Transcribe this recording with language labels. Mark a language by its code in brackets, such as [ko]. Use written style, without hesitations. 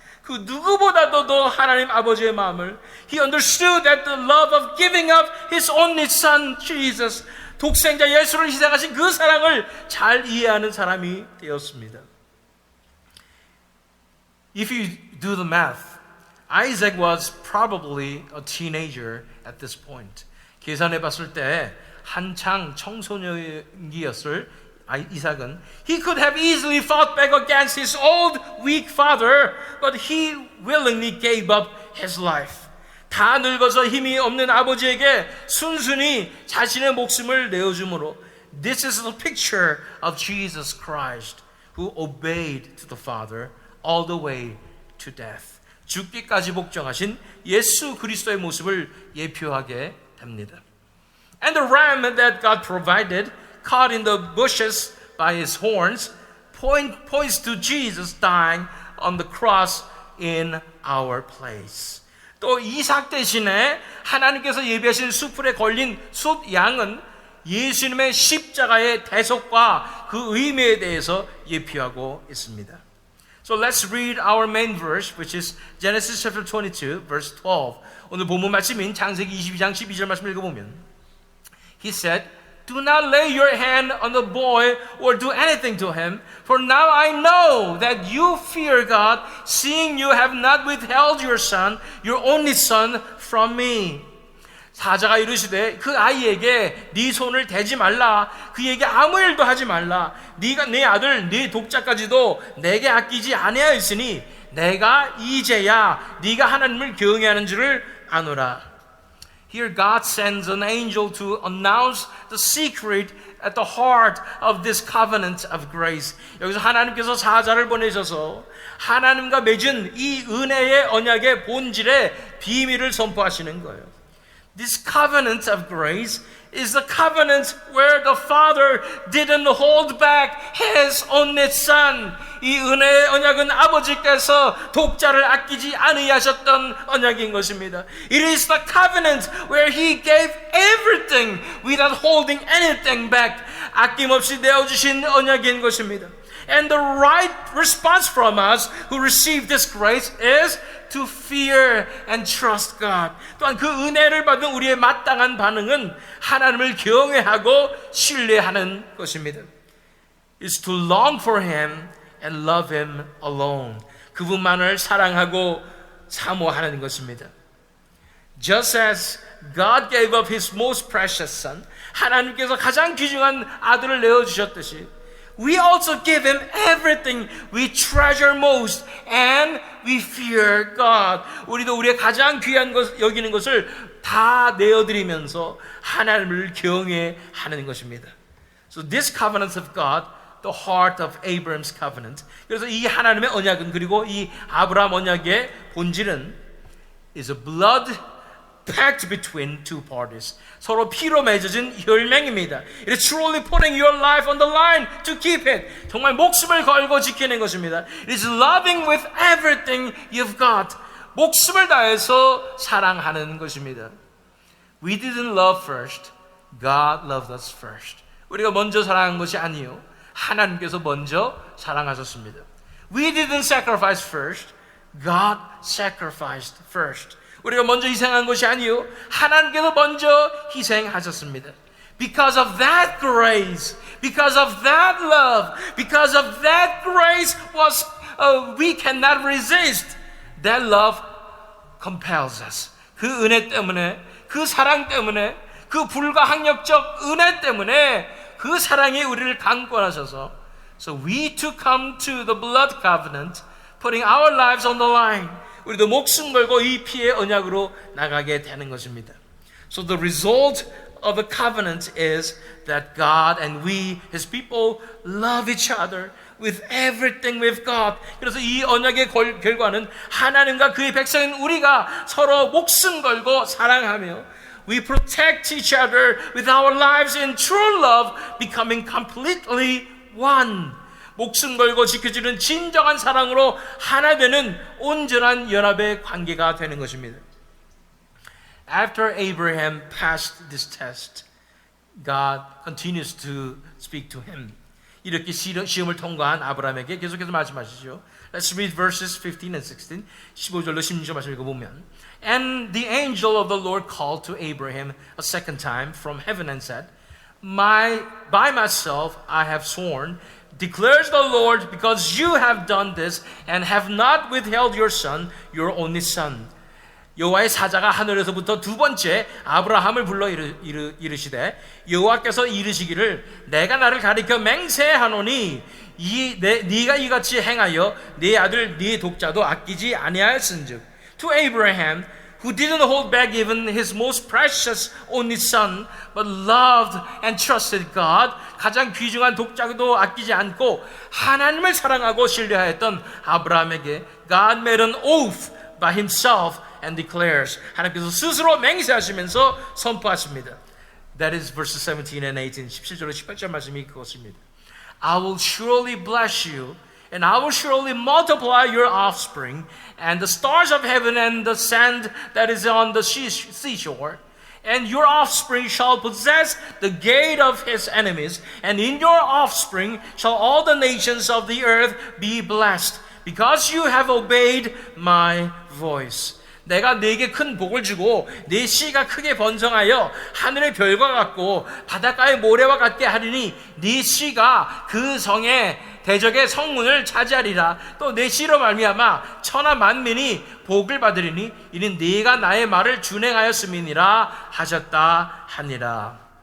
[ko] 그 누구보다도 더 하나님 아버지의 마음을 [en] He understood that the love of giving up His only Son, Jesus, [ko] 독생자 예수를 희생하신 그 사랑을 잘 이해하는 사람이 되었습니다. [en] If you do the math, Isaac was probably a teenager at this point. [ko] 계산해 봤을 때 한창 청소년기였을 이삭은 [en] He could have easily fought back against his old weak father, but he willingly gave up his life. [ko] 다 늙어서 힘이 없는 아버지에게 순순히 자신의 목숨을 내어주므로 [en] This is the picture of Jesus Christ who obeyed to the Father all the way to death. [ko] 죽기까지 복종하신 예수 그리스도의 모습을 예표하게 됩니다. [en] And the ram that God provided, caught in the bushes by his horns, points to Jesus dying on the cross in our place. [ko] 또 이삭 대신에 하나님께서 예비하신 수풀에 걸린 숫양은 예수님의 십자가의 대속과 그 의미에 대해서 예표하고 있습니다. [en] So let's read our main verse, which is Genesis chapter 22, verse 12. [ko] 오늘 본문 말씀인 창세기 22장 12절 말씀 읽어보면 [en] He said, Do not lay your hand on the boy or do anything to him, for now I know that you fear God, seeing you have not withheld your son, your only son, from me. [ko] 사자가 이르시되 그 아이에게 네 손을 대지 말라, 그에게 아무 일도 하지 말라. 네가 네 아들 네 독자까지도 내게 아끼지 아니하였으니 내가 이제야 네가 하나님을 경외하는 줄을 아노라. [en] Here God sends an angel to announce the secret at the heart of this covenant of grace. [ko] 여기서 하나님께서 사자를 보내셔서 하나님과 맺은 이 은혜의 언약의 본질의 비밀을 선포하시는 거예요. [en] This covenant of grace is the covenant where the Father didn't hold back His only Son. [ko] 이 은혜의 언약은 아버지께서 독자를 아끼지 아니하셨던 언약인 것입니다. [en] It is the covenant where He gave everything without holding anything back. [ko] 아낌없이 내어주신 언약인 것입니다. [en] And the right response from us who receive this grace is to fear and trust God. [ko] 또한 그 은혜를 받은 우리의 마땅한 반응은 하나님을 경외하고 신뢰하는 것입니다. [en] Is to long for Him and love Him alone. [ko] 그분만을 사랑하고 사모하는 것입니다. [en] Just as God gave up His most precious Son, [ko] 하나님께서 가장 귀중한 아들을 내어주셨듯이 [en] we also give Him everything we treasure most and we fear God. [ko] 우리도 우리의 가장 귀한 것, 여기는 것을 다 내어드리면서 하나님을 경외하는 것입니다. [en] So this covenant of God, the heart of Abraham's covenant. [ko] 그래서 이 하나님의 언약은 그리고 이 아브라함 언약의 본질은 [en] is a blood pact between two parties. [ko] 서로 피로 맺어진 혈맹입니다. [en] It is truly putting your life on the line to keep it. [ko] 정말 목숨을 걸고 지키는 것입니다. [en] It is loving with everything you've got. [ko] 목숨을 다해서 사랑하는 것입니다. [en] We didn't love first. God loved us first. [ko] 우리가 먼저 사랑한 것이 아니요. 하나님께서 먼저 사랑하셨습니다. [en] We didn't sacrifice first. God sacrificed first. [ko] 우리가 먼저 희생한 것이 아니요. 하나님께서 먼저 희생하셨습니다. [en] Because of that grace, because of that love, because of that grace was we cannot resist. That love compels us. [ko] 그 은혜 때문에, 그 사랑 때문에, 그 불가항력적 은혜 때문에 그 사랑이 우리를 강권하셔서 [en] So we to come to the blood covenant, putting our lives on the line. [ko] 우리도 목숨 걸고 이 피의 언약으로 나가게 되는 것입니다. [en] So the result of the covenant is that God and we, His people, love each other with everything we've got. [ko] 그래서 이 언약의 결과는 하나님과 그의 백성인 우리가 서로 목숨 걸고 사랑하며 [en] we protect each other with our lives in true love, becoming completely one. [ko] 목숨 걸고 지켜주는 진정한 사랑으로 하나 되는 온전한 연합의 관계가 되는 것입니다. [en] After Abraham passed this test, God continues to speak to him. [ko] 이렇게 시험을 통과한 아브라함에게 계속해서 말씀하시죠. [en] Let's read verses 15 and 16. [ko] 15절로 16절 말씀 읽어보면 [en] And the angel of the Lord called to Abraham a second time from heaven and said, By myself I have sworn, declares the Lord, because you have done this and have not withheld your son, your only son. [ko] 여호와의 사자가 하늘에서부터 두 번째 아브라함을 불러 이르시되 여호와께서 이르시기를 내가 나를 가리켜 맹세하노니 네가 이같이 행하여 네 아들 네 독자도 아끼지 아니하였은즉 [en] to Abraham who didn't hold back even his most precious only son but loved and trusted God. [ko] 가장 귀중한 독자도 아끼지 않고 하나님을 사랑하고 신뢰하였던 아브라함에게 [en] God made an oath by himself and declares. [ko] 하나님께서 스스로 맹세하시면서 선포하십니다. [en] That is verses 17 and 18. [ko] 17절로 18절 말씀이 그것입니다. [en] I will surely bless you and I will surely multiply your offspring and the stars of heaven and the sand that is on the seashore. And your offspring shall possess the gate of his enemies, and in your offspring shall all the nations of the earth be blessed, because you have obeyed my voice. [ko] 내가 네게 큰 복을 주고 네 씨가 크게 번성하여 하늘의 별과 같고 바닷가의 모래와 같게 하리니 네 씨가 그 성의 대적의 성문을 차지하리라. 또 내 씨로 말미암아 천하 만민이 복을 받으리니 이는 네가 나의 말을 준행하였음이니라 하셨다 하니라.